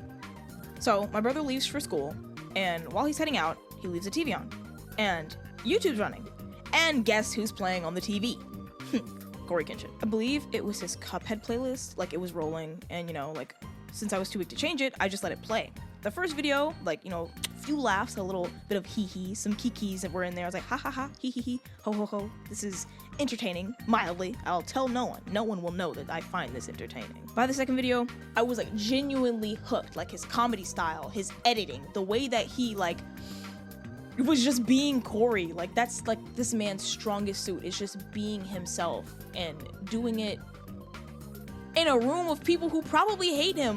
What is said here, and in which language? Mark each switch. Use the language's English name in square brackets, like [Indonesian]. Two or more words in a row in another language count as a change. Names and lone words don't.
[English] So my brother leaves for school, and while he's heading out, he leaves the TV on, and YouTube's running, and guess who's playing on the TV? Courteezy. I believe it was his Cuphead playlist, like it was rolling, and you know, like since I was too weak to change it, I just let it play. The first video, like, you know, few laughs, a little bit of hee-hee, some kikis that were in there. I was like, ha ha ha, hee hee hee, ho ho ho. This is entertaining, mildly. I'll tell no one. No one will know that I find this entertaining. By the second video, I was like genuinely hooked. Like his comedy style, his editing, the way that he like, it was just being Corey. Like that's like this man's strongest suit. It's just being himself and doing it in a room of people who probably hate him.